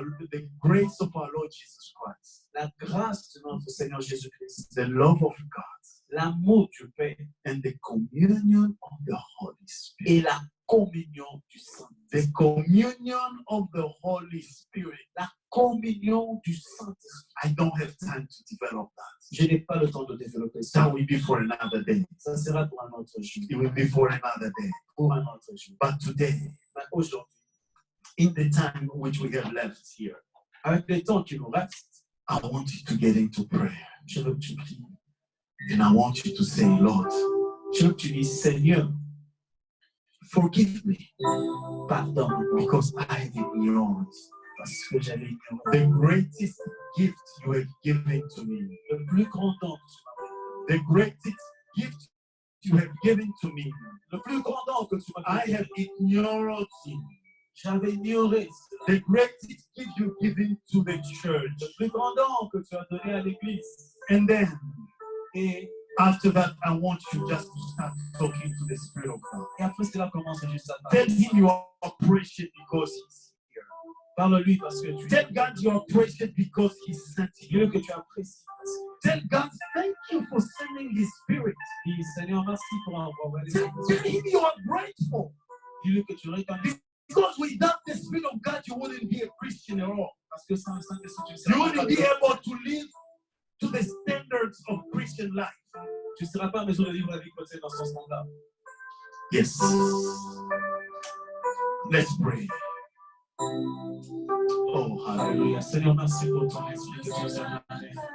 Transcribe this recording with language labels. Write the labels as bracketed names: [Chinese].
[English] the grace of our Lord Jesus Christ, [French] la grâce de notre Seigneur Jésus-Christ, [English] the love of God, [French] l'amour du Père [English] and the communion of the Holy Spirit. [French] et la communion du Saint-Esprit. [English] The communion of the Holy Spirit. [French] La communion du Saint-Esprit. [English] I don't have time to develop that. [French] Je n'ai pas le temps de développer ça. [English] That will be for another day. [French] Ça sera pour un autre jour. [English] It will be for another day. [French] Pour un autre jour. [English] But today, [French] Mais aujourd'hui, [English] in the time which we have left here, [French] avec le temps qui nous reste, [English] I want you to get into prayer. [French] je veux que tu pries. [English] And I want you to say, Lord, [French] Je veux que tu dises, Seigneur, [English] forgive me [French] pardonne-moi [English] because I have ignored [French] parce que j'avais ignoré [English] the greatest gift you have given to me. [French] le plus grand don que tu m'as donné. [English] The greatest gift you have given to me. [French] Le plus grand don que tu m'as [English] I [French] donné. [English] have ignored you. [French] J'avais ignoré cela. [English] The greatest gift you've given to the church. [French] Le plus grand don que tu as donné à l'Église. [English] And then, [French] Et, [English] after that, I want you just to start talking to the Spirit of God. [French] et après cela commence juste à [English] Tell [French] parler. [English] Him you are appreciated because He's here. [French] Parle-lui parce que tu [English] Tell God you are appreciated because He sent [French] Dieu [English] you. [French] que tu apprécies. [English] Tell God thank you for sending His Spirit. [French] Dis, Seigneur, merci pour envoyer les [English] Tell Him you are grateful. [French] Dis-lui que tu reconnais. [English] Because without the Spirit of God, you wouldn't be a Christian at all. [French] Parce que sans le Saint-Esprit, tu ne [English] You [French] seras [English] wouldn't [French] pas [English] be able to live to the standards of Christian life. [French] tu ne seras pas en mesure de vivre la vie chrétienne dans son standard. [English] Yes. Let's pray. Oh, hallelujah. Alléluia. [French] Seigneur, merci pour ton esprit que tu nous as donné.